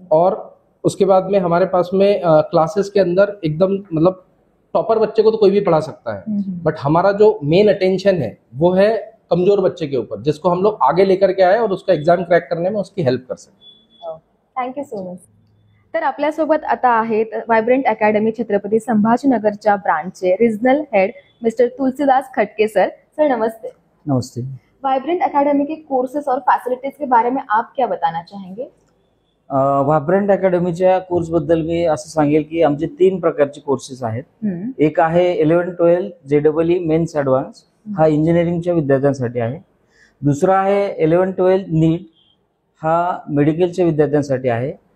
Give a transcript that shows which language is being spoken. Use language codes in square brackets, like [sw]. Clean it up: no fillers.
[hi] और उसके बाद में हमारे पास में क्लासेस के अंदर एकदम मतलब टॉपर बच्चे को तो कोई भी पढ़ा सकता है, बट हमारा जो मेन अटेंशन है वो है कमजोर बच्चे के ऊपर, जिसको हम लोग आगे लेकर के आए और उसका एग्जाम क्रैक करने में उसकी हेल्प कर सकें। [en] Thank you so much. [mr] तर आपल्यासोबत आता आहेत vibrant academy Chhatrapati संभाजीनगरच्या ब्रांचचे regional head mister Tulsidas खटके सर. सर नमस्ते. [hi] नमस्ते। वाइब्रेंट एकेडमी के कोर्सेस और फैसिलिटीज के बारे में आप क्या बताना चाहेंगे? [mr] वायब्रंट अकॅडमीच्या कोर्सबद्दल मी असं सांगेल की आमचे 3 प्रकारचे कोर्सेस आहेत. एक आहे 11-12 JEE मेन्स ॲडव्हान्स, हा इंजिनिअरिंगच्या विद्यार्थ्यांसाठी आहे. दुसरा आहे 11-12 नीट, हा मेडिकलच्या विद्यार्थ्यांसाठी आहे.